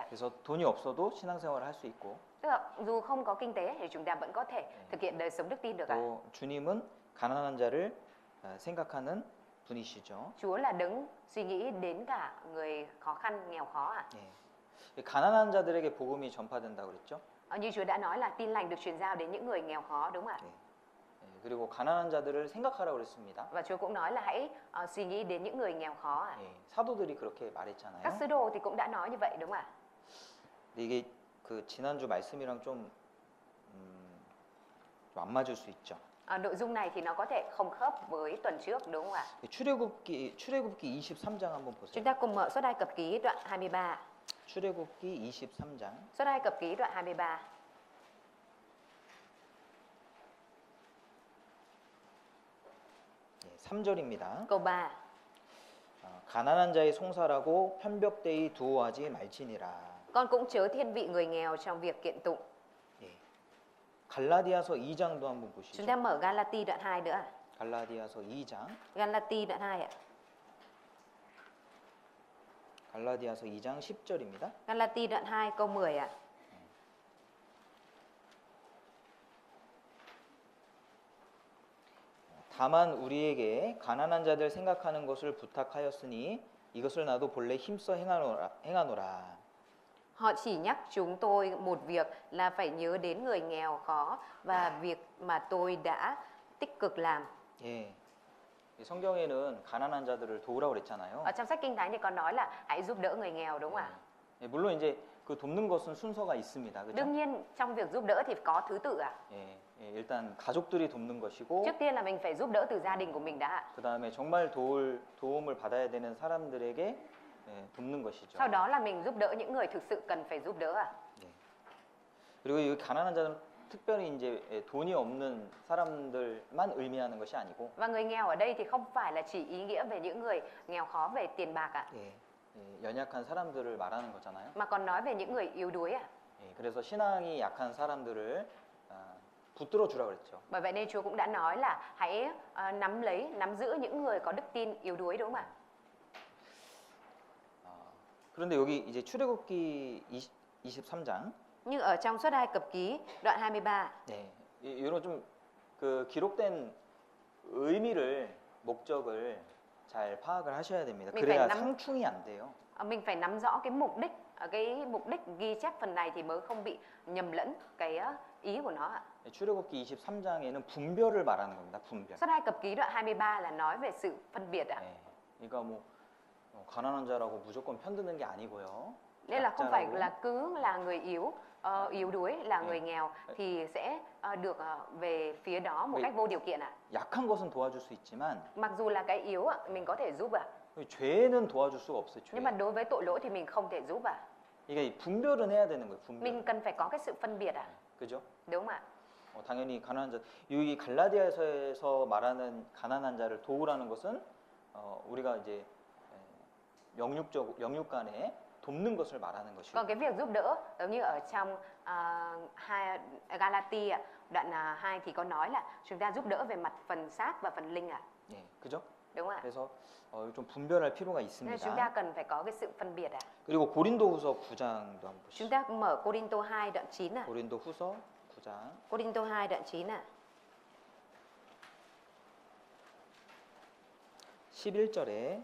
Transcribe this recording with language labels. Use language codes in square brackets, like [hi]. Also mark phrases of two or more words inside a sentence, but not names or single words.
[ko] 그래서 돈이 없어도 신앙생활을 할 수 있고 [vi] Tức là dù không có kinh tế thì chúng ta vẫn có thể thực hiện đời sống đức tin được ạ. [ko] 또 주님은 가난한 자를 생각하는 분이시죠. [vi] Chúa là đấng suy nghĩ đến cả người khó khăn, nghèo khó ạ. [ko] 예. 가난한 자들에게 복음이 전파된다고 그랬죠. [vi] Như Chúa đã nói là tin lành được truyền giao đến những người nghèo khó đúng không ạ? [ko] 예. 그리고 가난한 자들을 생각하라고 그랬습니다. [vi] Và Chúa cũng nói là hãy suy nghĩ đến những người nghèo khó ạ. [ko] 예. 사도들이 그렇게 말했잖아요. [vi] Các sứ đồ thì cũng đã nói như vậy đúng không ạ? [ko] 근데 이게 그 지난주 말씀이랑 좀 안 맞을 수 있죠. [vi] Nội dung này thì nó có thể không khớp với tuần trước đúng không ạ? [ko] 출애굽기 23장 한번 보세요. [vi] Chúng ta cùng mở Xuất Ai Cập Ký đoạn 23. [ko] 출애굽기 23장. [vi] Xuất Ai Cập Ký đoạn 23. [ko] 3절입니다. [vi] Câu 3. [ko] 가난한 자의 송사라고 편벽되이 두어하지 말지니라. [vi] Con cũng chớ thiên vị người nghèo trong việc kiện tụng. [ko] 예. 갈라디아서 2장도 한번 보시죠. [vi] Chúng ta mở Galati đoạn 2 nữa. [ko] 갈라디아서 2장. [vi] Galati đoạn 2 ạ. [ko] 갈라디아서 2장 10절입니다. [vi] Galati đoạn 2 câu 10 ạ. [ko] 다만 우리에게 가난한 자들 생각하는 것을 부탁하였으니 이것을 나도 본래 힘써 행하노라. [vi] Họ chỉ nhắc chúng tôi một việc là phải nhớ đến người nghèo khó và việc mà tôi đã tích cực làm. [ko] 예. 이 성경에는 가난한 자들을 도우라고 그랬잖아요. [vi] Ở trong sách Kinh Thánh thì có nói là hãy giúp đỡ người nghèo đúng không ạ? [ko] 예, 물론 이제 그 돕는 것은 순서가 있습니다. 그렇죠? [vi] Đương nhiên trong việc giúp đỡ thì có thứ tự ạ. [ko] 예, 예, 일단 가족들이 돕는 것이고 [vi] Trước tiên là mình phải giúp đỡ từ gia đình của mình đã ạ. [ko] 그다음에 정말 도움을 받아야 되는 사람들에게 예, 돕는 것이죠. [vi] Sau đó là mình giúp đỡ những người thực sự cần phải giúp đỡ ạ. [ko] 예. 그리고 이 가난한 자는 특별히 이제 예, 돈이 없는 사람들만 의미하는 것이 아니고 [vi] Và người nghèo ở đây thì không phải là chỉ ý nghĩa về những người nghèo khó về tiền bạc ạ, [ko] 예, 예, 연약한 사람들을 말하는 거잖아요. [vi] mà còn nói về những người yếu đuối ạ. [ko] 예, 그래서 신앙이 약한 사람들을 붙들어 주라 그랬죠. [vi] Bởi vậy nên Chúa cũng đã nói là hãy nắm giữ những người có đức tin yếu đuối đúng không ạ? [ko] 그런데 여기 이제 출애굽기 23장 [vi] Nhưng ở trong Xuất Ai Cập Ký đoạn 23 [ko] 네, 이런 좀 그 기록된 의미를 목적을 잘 파악을 하셔야 됩니다. [vi] mình [ko] 그래야 [vi] phải nắm- [ko] 상충이 안 돼요. [vi] mình phải nắm rõ cái mục đích ghi chép phần này thì mới không bị nhầm lẫn cái ý của nó ạ. [ko] 출애굽기 23장에는 분별을 말하는 겁니다. 분별. [vi] Xuất Ai Cập Ký đoạn 23 là nói về sự phân biệt ạ. [ko] 네, 그러니까 뭐 가난한 자라고 무조건 편드는 게 아니고요. [vi] Nên là không phải [ko] 약자라고. [vi] là cứ là người yếu đuối là người nghèo thì sẽ được về phía đó một Vì- cách vô điều kiện ạ. [ko] 약한 것은 도와줄 수 있지만 [vi] Mặc dù là cái yếu ạ, mình có thể giúp ạ. [ko] 죄는 도와줄 수가 없어요. 죄. [vi] Nhưng mà đối với tội lỗi thì mình không thể giúp ạ. [ko] 그러니까 이 분별은 해야 되는 거예요. 분별. [vi] Mình cần phải có cái sự phân biệt ạ. [ko] 그죠? [vi] Đúng không ạ? [ko] 당연히 가난한 자, 여기 갈라디아서에서 말하는 가난한 자를 도우라는 것은 우리가 이제 영육 간에 돕는 것을 말하는 것이고. [vi] Còn cái việc giúp đỡ giống như ở trong Galati ạ, đoạn 2 thì có nói là chúng ta giúp đỡ về mặt phần xác và phần linh ạ. [ko] 예, 그죠? [vi] Đúng không ạ? [ko] 그래서 좀 분별할 필요가 [vi] Nên chúng ta [ko] 있습니다. [vi] cần phải có cái sự phân biệt ạ. [ko] 그리고 고린도후서 9장도 한번 [vi] Chúng [ko] 보시죠. [vi] ta mở Cô-rin-tô 2 đoạn 9 ạ. [ko] 고린도후서 9장 [vi] Cô-rin-tô 2 đoạn 9 ạ. [ko] 11절에